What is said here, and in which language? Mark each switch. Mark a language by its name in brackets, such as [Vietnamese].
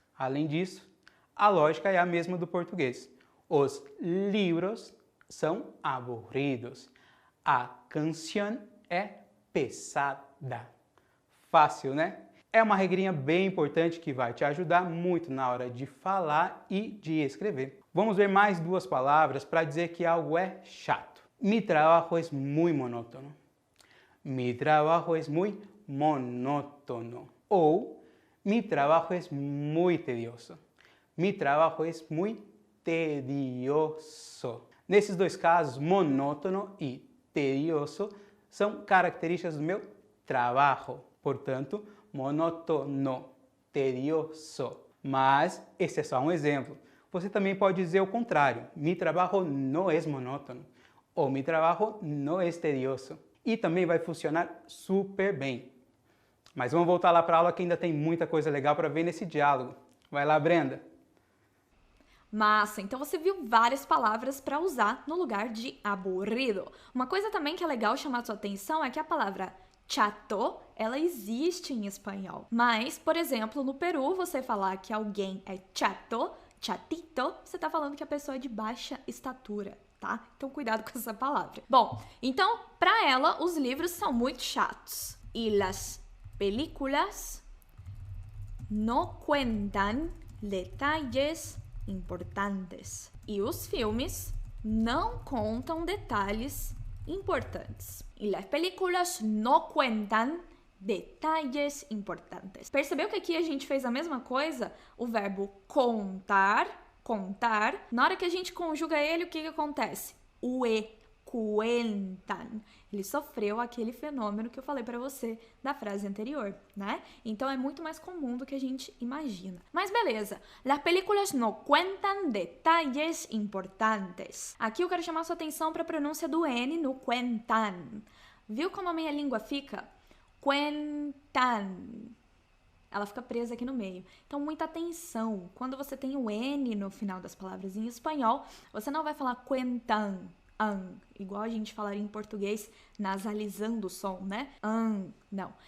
[Portuguese] Além disso, a lógica é a mesma do português. [Spanish] Os livros são aburridos. [Portuguese] A canção é pesada. Fácil, né? É uma regrinha bem importante que vai te ajudar muito na hora de falar e de escrever. Vamos ver mais duas palavras para dizer que algo é chato. [Spanish] Mi trabajo es muy monótono. Mi trabajo es muy monótono. [Portuguese] Ou, [Spanish] mi trabajo es muy tedioso. Mi trabajo es muy tedioso. [Portuguese] Nesses dois casos, monótono e tedioso são características do meu trabalho. Portanto, monótono, tedioso. Mas esse é só um exemplo. Você também pode dizer o contrário. [Spanish] Mi trabajo no es monótono. Ou mi trabajo no es tedioso. [Portuguese] E também vai funcionar super bem. Mas vamos voltar lá para a aula que ainda tem muita coisa legal para ver nesse diálogo. Vai lá, Brenda! Massa! Então você viu várias palavras para usar no lugar de aburrido. Uma coisa também que é legal chamar a sua atenção é que a palavra chato, ela existe em espanhol. Mas, por exemplo, no Peru, você falar que alguém é chato, chatito, você está falando que a pessoa é de baixa estatura. Tá? Então, cuidado com essa palavra. Bom, então, para ela, os livros são muito chatos. [Spanish] E las películas no cuentan detalles importantes. [Portuguese] E os filmes não contam detalhes importantes. [Spanish] E las películas no cuentan detalles importantes. [Portuguese] Percebeu que aqui a gente fez a mesma coisa? O verbo contar, na hora que a gente conjuga ele, o que acontece? O E cuentan. Ele sofreu aquele fenômeno que eu falei pra você da frase anterior, né? Então é muito mais comum do que a gente imagina. Mas beleza, [Spanish] las películas no cuentan detalles importantes. [Portuguese] Aqui eu quero chamar sua atenção para a pronúncia do N no cuentan. Viu como a minha língua fica? Cuentan. Ela fica presa aqui no meio. Então, muita atenção. Quando você tem o N no final das palavras em espanhol, você não vai falar cuentan, igual a gente falaria em português, nasalizando o som, né? Não.